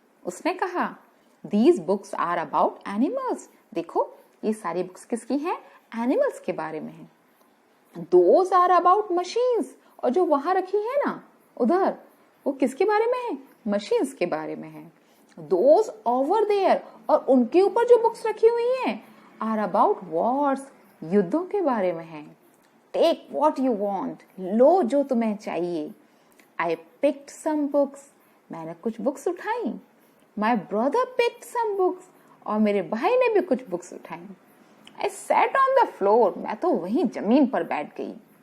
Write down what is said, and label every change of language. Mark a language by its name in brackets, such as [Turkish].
[Hindi] उसने कहा. [English] These books are about animals. [Hindi] देखो, ये सारी बुक्स किसकी हैं? एनिमल्स के बारे में है. [English] Those are about machines. [Hindi] और जो वहां रखी है ना उधर, वो किसके बारे में है? मशीन्स के बारे में है. Those over there. और उनके ऊपर जो बुक्स रखी हुई हैं are about wars. युद्धों के बारे में है. Take what you want. लो जो तुम्हें चाहिए. I picked some books. मैंने कुछ बुक्स उठाई. [English] My brother picked some books. [Hindi] और मेरे भाई ने भी कुछ बुक्स उठाई. [English] I sat on the floor. [Hindi] मैं तो वहीं जमीन पर बैठ गई.